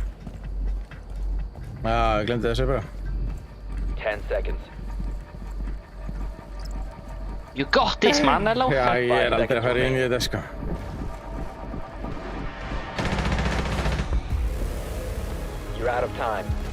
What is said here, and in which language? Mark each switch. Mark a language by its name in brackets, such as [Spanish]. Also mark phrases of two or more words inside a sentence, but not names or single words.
[Icelandic] Ég glemdi þessu bara. [English] 10 seconds. You got this man, hello? [Icelandic] Já, ég er aldrei að fara inn í þetta sko. [English] You're out of time.